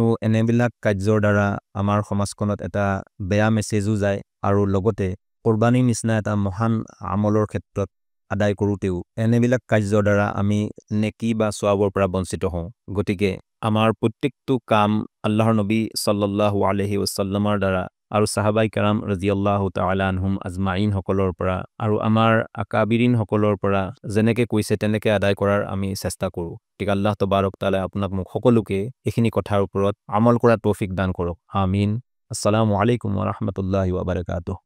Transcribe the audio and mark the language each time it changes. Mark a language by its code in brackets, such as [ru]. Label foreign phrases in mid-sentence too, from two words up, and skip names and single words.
[as] এনেবিলাক কাৰ্যৰ দ্বাৰা আমাৰ সমাজখনত এটা বেয়া মেছেজো যায় আৰু লগতে কোৰবানী নিচিনা এটা মহান আমলৰ ক্ষেত্ৰত আদায় কৰোঁতেও এনেবিলাক কাৰ্যৰ দ্বাৰা আমি নেকি বা সওয়াবৰ পৰা বঞ্চিত হওঁ গতিকে আমাৰ প্ৰত্যেকটো কাম আল্লাহৰ নবী [ar] صلى الله عليه وسلم [as] দ্বাৰা আৰু সাহাবাই কেৰাম [ar] رضي الله تعالى عنهم أجمعين [as] সকলৰ পৰা আৰু আমাৰ আকাবিৰিন সকলৰ পৰা যেনেকৈ কৈছে তেনেকৈ আদায় কৰাৰ আমি চেষ্টা কৰোঁ ঠিক [ar] الله تبارك وتعالى [as] আপোনাক মোক সকলোকে এইখিনি কথাৰ ওপৰত আমল কৰা তৌফিক দান কৰক আমিন [ar] السلام عليكم ورحمة الله وبركاته